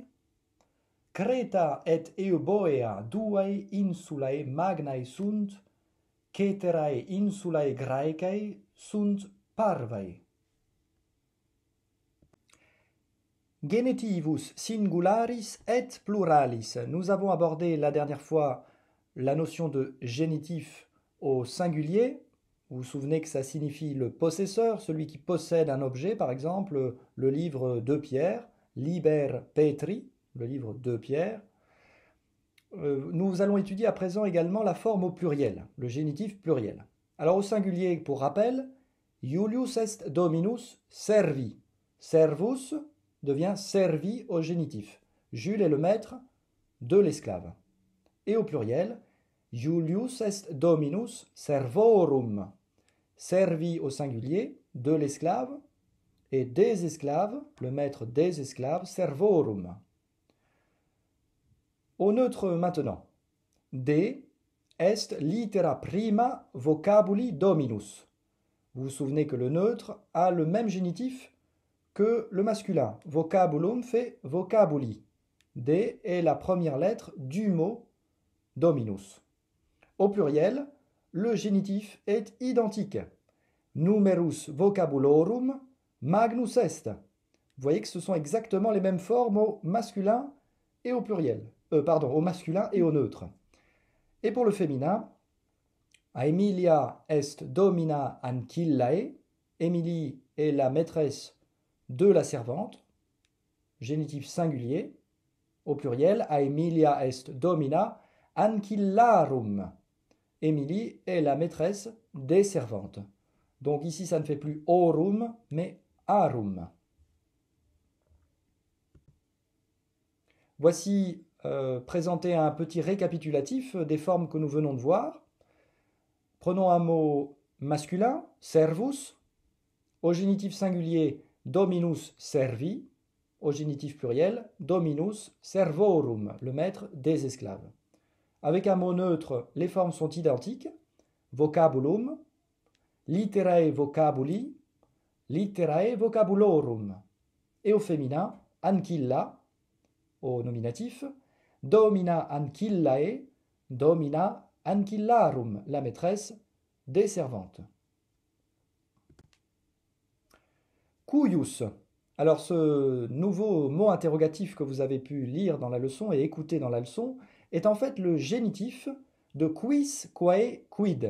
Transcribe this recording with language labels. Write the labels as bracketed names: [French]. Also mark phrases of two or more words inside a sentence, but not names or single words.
[Latin] Creta et Euboea duae insulae magnae sunt, ceterae insulae Graecae sunt parvae. Genitivus singularis et pluralis. [French] Nous avons abordé la dernière fois la notion de génitif au singulier. Vous vous souvenez que ça signifie le possesseur, celui qui possède un objet, par exemple le livre de Pierre, [Latin] Liber Petri, [French] le livre de Pierre. Nous allons étudier à présent également la forme au pluriel, le génitif pluriel. Alors au singulier, pour rappel, [Latin] Iulius est dominus servi. [French] Servus devient servi au génitif. Jules est le maître de l'esclave. Et au pluriel, [Latin] Iulius est dominus servorum. [French] Servi au singulier, de l'esclave, et des esclaves, le maître des esclaves, servorum. Au neutre maintenant. [Latin] De est litera prima vocabuli dominus. [French] Vous vous souvenez que le neutre a le même génitif que le masculin. Vocabulum fait vocabuli. [Latin] De est [French] la première lettre du mot dominus. Au pluriel, le génitif est identique. [Latin] Numerus vocabulorum magnus est. [French] Vous voyez que ce sont exactement les mêmes formes au masculin et au pluriel. Au masculin et au neutre. Et pour le féminin, [Latin] Aemilia est domina ancillae. [French] Émilie est la maîtresse de la servante. Génitif singulier. Au pluriel, [Latin] Aemilia est domina ancillarum. [French] Émilie est la maîtresse des servantes. Donc ici, ça ne fait plus orum, mais arum. Voici présenté un petit récapitulatif des formes que nous venons de voir. Prenons un mot masculin, servus. Au génitif singulier, [Latin] dominus servi. [French] Au génitif pluriel, [Latin] dominus servorum, [French] le maître des esclaves. Avec un mot neutre, les formes sont identiques. [Latin] Vocabulum, literae vocabuli, literae vocabulorum. [French] Et au féminin, ancilla, au nominatif, [Latin] domina ancillae, domina ancillarum, [French] la maîtresse des servantes. [Latin] Cuius. [French] Alors ce nouveau mot interrogatif que vous avez pu lire dans la leçon et écouter dans la leçon est en fait le génitif de [Latin] quis, quae, quid.